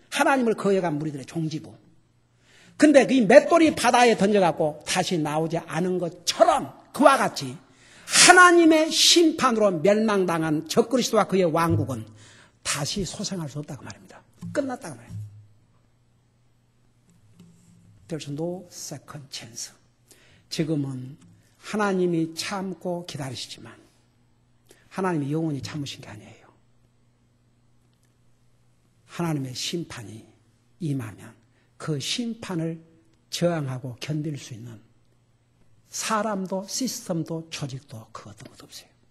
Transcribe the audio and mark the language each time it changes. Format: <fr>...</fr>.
<ko>하나님을 거역한 무리들의 종지부. 근데 이 맷돌이 바다에 던져갖고 다시 나오지 않은 것처럼 그와 같이 하나님의 심판으로 멸망당한 적그리스도와 그의 왕국은 다시 소생할 수 없다고 말입니다. 끝났다고 말입니다.</ko> <en>There's no second chance.</en> <ko>지금은 하나님이 참고 기다리시지만 하나님이 영원히 참으신 게 아니에요. 하나님의 심판이 임하면 그 심판을 저항하고 견딜 수 있는 사람도 시스템도 조직도 그 어떤 것도 없어요.</ko>